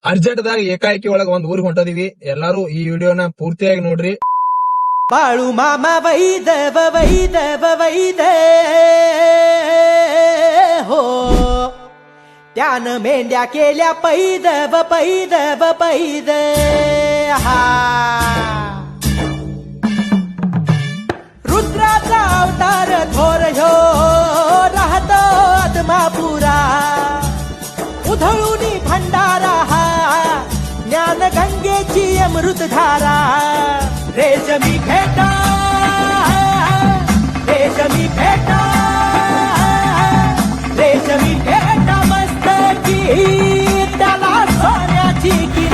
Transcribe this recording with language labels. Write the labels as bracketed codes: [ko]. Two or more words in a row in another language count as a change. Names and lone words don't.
[kn] ಅರ್ಜೆಂಟ್ದಾಗ ಏಕಾಏಕಿ ಒಳಗ ಒಂದ್ ಊರಿಗೆ ಹೊಂಟದಿವಿ. ಎಲ್ಲಾರು ಈ ವಿಡಿಯೋನ ಪೂರ್ತಿಯಾಗಿ ನೋಡ್ರಿ. [mr] बाळू मामा वैदव वैदव वैद हो त्यानं मेंढ्या केल्या पैदव पैदव पैद हा रुद्राचा अवतार थोर ह्यो राहतो आदमापुरा उधळूनी भंडारा हा ज्ञान गंगेची अमृतधारा रेशमी भेटा रेशमी भेटा रेशमी भेटा मस्तकी त्याला सोन्याची किनार.